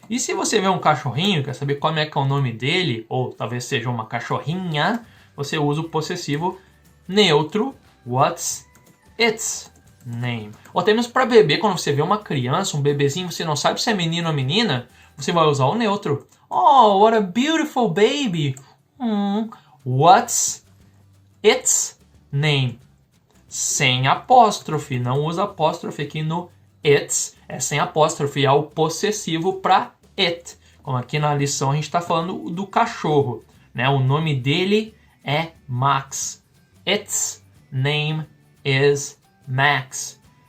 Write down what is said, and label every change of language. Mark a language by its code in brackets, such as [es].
[pt] E se você vê um cachorrinho, quer saber como é que é o nome dele, ou talvez seja uma cachorrinha, você usa o possessivo neutro, [en] what's its name. [pt] Ou até mesmo para bebê, quando você vê uma criança, um bebezinho, você não sabe se é menino ou menina, você vai usar o neutro. [en] Oh, what a beautiful baby. What's its name? [pt] Sem apóstrofe, não usa apóstrofe aqui no its, é sem apóstrofe, é o possessivo para it. Como aqui na lição a gente está falando do cachorro, né? O nome dele é Max. [en] Its name is Max.